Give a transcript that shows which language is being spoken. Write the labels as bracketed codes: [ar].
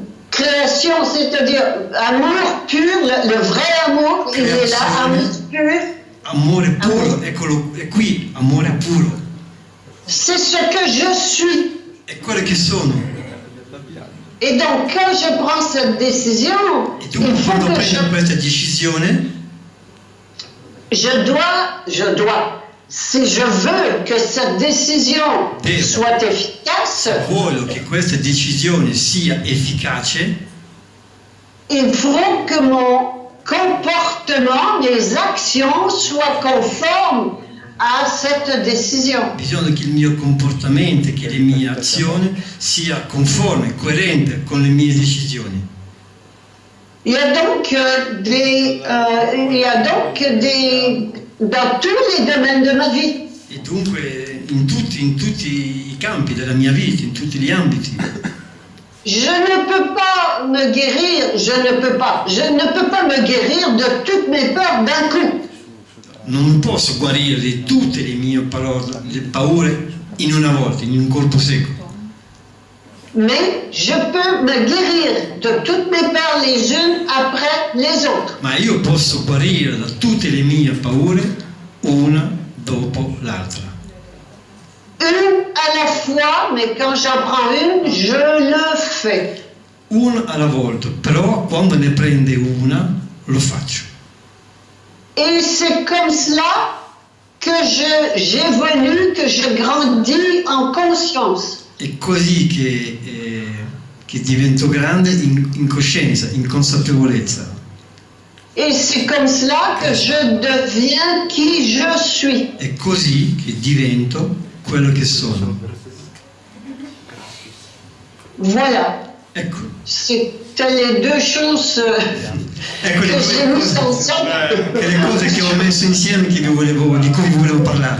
[fr] création, c'est-à-dire amour pur, le vrai amour, il est là, amour pur. [it] amore puro, eccolo, è qui, amore puro. [fr] C'est ce que je suis. [it] È quello che sono. [fr] Et donc, quand je prends cette décision, [it] E dunque [fr] il faut [it] quando [fr] que [it] prendo questa decisione, [fr] je dois, si je veux que cette décision [it] Devo. [fr] soit efficace, [it] voglio che questa decisione sia efficace, [fr] il faut que mon comportement, mes actions soient conformes à cette décision. [it] bisogna che il mio comportamento, che le mie azioni sia conforme, coerente con le mie decisioni. [fr] Il y a donc dans tous les domaines de ma vie. [it] E dunque in tutti i campi della mia vita, in tutti gli ambiti. [fr] Je ne peux pas me guérir, je ne peux pas me guérir de toutes mes peurs d'un coup. [it] Non posso guarire di tutte le mie paure in una volta, in un colpo secco. [fr] Mais je peux me guérir de toutes mes peurs les unes après les autres. [it] Ma io posso guarire da tutte le mie paure una dopo l'altra. [fr] Une à la fois, mais quand j'en prends une, je le fais. [it] Una alla volta, però quando ne prende una lo faccio. [fr] Et c'est comme cela que j'évolue, que je grandis en conscience. [it] È così che divento grande in coscienza, in consapevolezza. [fr] Et c'est comme cela que je deviens qui je suis. [it] È così che divento quello che sono. [fr] Voilà. [it] Ecco, [fr] C'était les deux choses [it] ecco [fr] que j'ai mises ensemble. [it] le cose che ho messo insieme di cui vi volevo parlare.